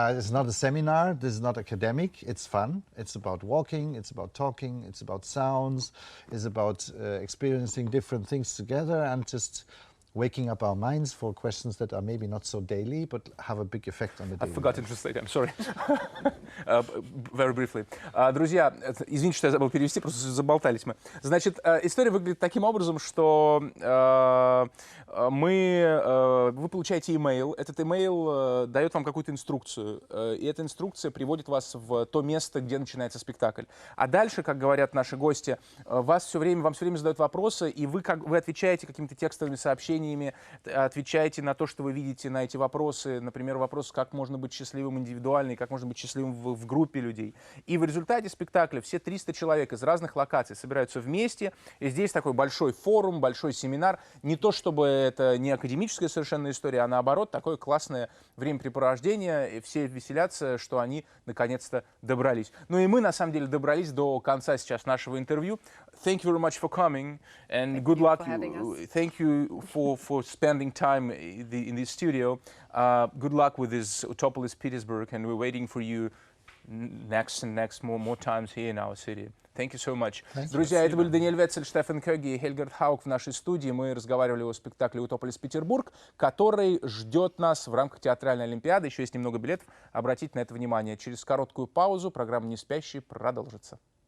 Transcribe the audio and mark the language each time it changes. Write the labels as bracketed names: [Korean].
[English] It's not a seminar, this is not academic, it's fun. It's about walking, it's about talking, it's about sounds, it's about experiencing different things together and just waking up our minds for questions that are maybe not so daily, but have a big effect on the daily I forgot to translate, I'm sorry. Very briefly. [Russian] Друзья, извините, что я забыл перевести, просто заболтались мы. Значит, история выглядит таким образом, что вы получаете имейл, этот имейл дает вам какую-то инструкцию, и эта инструкция приводит вас в то место, где начинается спектакль. А дальше, как говорят наши гости, вам все время задают вопросы, и вы отвечаете какими-то текстовыми сообщениями, исследованиями, отвечаете на то, что вы видите, на эти вопросы, например, вопрос, как можно быть счастливым индивидуально, и как можно быть счастливым в группе людей. И в результате спектакля все 300 человек из разных локаций собираются вместе, и здесь такой большой форум, большой семинар. Не то чтобы это не академическая совершенно история, а наоборот, такое классное времяпрепровождение, и все веселятся, что они наконец-то добрались. Ну и мы, на самом деле, добрались до конца сейчас нашего интервью. [English] Thank you very much for coming, and good luck. Thank you for spending time in the studio. Good luck with this Utopolis Petersburg, and we're waiting for you next more times here in our city. Thank you so much. [Russian] Друзья, это были Даниэль Ветцель, Штефан Кёги и Хельгерт Хаук в нашей студии. Мы разговаривали о спектакле «Утополис Петербург», который ждет нас в рамках театральной олимпиады. Еще есть немного билетов. Обратите на это внимание. Через короткую паузу программа «Неспящие» продолжится.